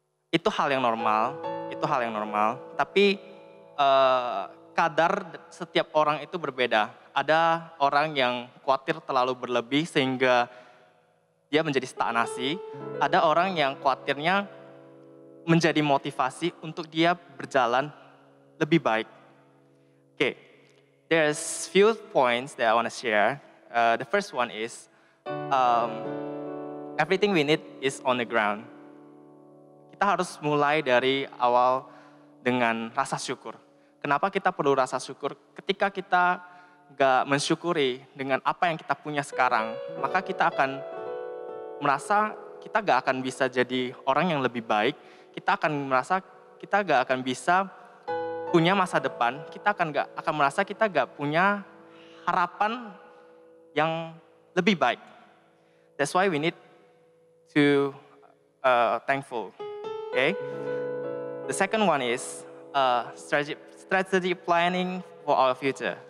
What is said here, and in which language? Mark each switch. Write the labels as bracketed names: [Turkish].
[Indonesian] Itu hal yang normal, tapi kadar setiap orang itu berbeda. Ada orang yang khawatir terlalu berlebih sehingga dia menjadi stagnasi, ada orang yang khawatirnya menjadi motivasi untuk dia berjalan lebih baik. [English] Okay, there's few points that I want to share. The first one is everything we need is on the ground. [Indonesian] Kita harus mulai dari awal dengan rasa syukur. Kenapa kita perlu rasa syukur? Ketika kita gak mensyukuri dengan apa yang kita punya sekarang, maka kita akan merasa kita gak akan bisa jadi orang yang lebih baik. Kita akan merasa kita gak akan bisa punya masa depan, kita akan merasa kita gak punya harapan yang lebih baik. [English] That's why we need to thankful. Okay. The second one is strategy planning for our future.